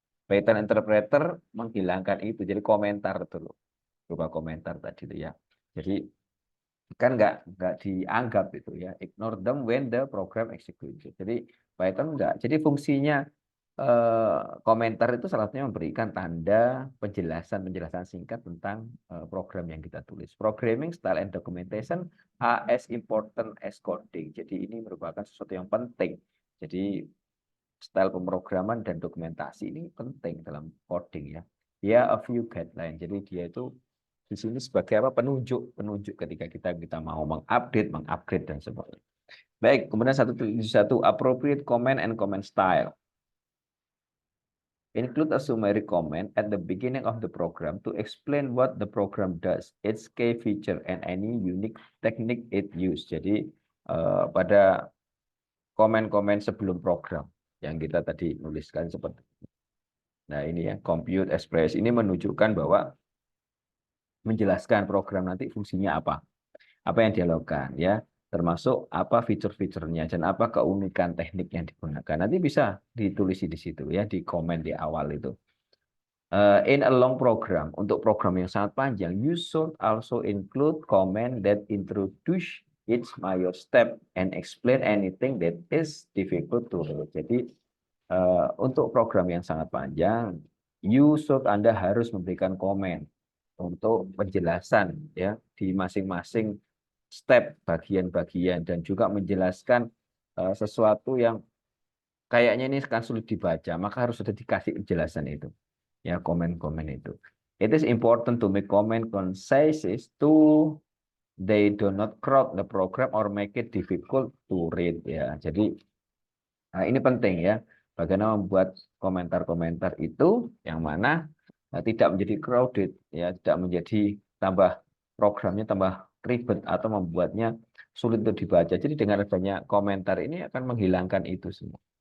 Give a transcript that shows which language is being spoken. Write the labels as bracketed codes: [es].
[id] Python interpreter menghilangkan itu, jadi komentar dulu, berupa komentar tadi itu ya. Jadi kan nggak dianggap itu ya, [en] ignore them when the program executed. [id] Jadi Python enggak. Jadi fungsinya komentar itu salah satunya memberikan tanda penjelasan singkat tentang program yang kita tulis. [en] Programming style and documentation are as important as coding. [id] Jadi ini merupakan sesuatu yang penting. Jadi style pemrograman dan dokumentasi ini penting dalam coding ya. Dia [en] a few guideline. [id] Jadi dia itu di sini sebagai penunjuk ketika kita mau mengupgrade dan sebagainya. Baik, kemudian satu [en] appropriate comment and comment style. Include a summary comment at the beginning of the program to explain what the program does, its key feature, and any unique technique it use. [id] Jadi pada komen-komen sebelum program yang kita tadi nuliskan seperti ini. Nah ini ya, compute express ini menunjukkan bahwa menjelaskan program nanti fungsinya apa yang dia lakukan ya, termasuk apa fitur-fiturnya dan apa keunikan teknik yang digunakan. Nanti bisa ditulis di situ ya, di komen di awal itu. [en] In a long program, [id] untuk program yang sangat panjang, [en] you should also include comment that introduce each major step and explain anything that is difficult to read. [id] Jadi untuk program yang sangat panjang, Anda harus memberikan komen untuk penjelasan ya di masing-masing step, bagian-bagian, dan juga menjelaskan sesuatu yang kayaknya ini akan sulit dibaca, maka harus sudah dikasih penjelasan itu. ya komen-komen itu. [en] It is important to make comment concise to they do not crowd the program or make it difficult to read ya. [id] Jadi ini penting ya. Bagaimana membuat komentar-komentar itu yang mana tidak menjadi crowded ya, tidak menjadi tambah programnya tambah ribet atau membuatnya sulit untuk dibaca. Jadi dengan adanya komentar ini akan menghilangkan itu semua.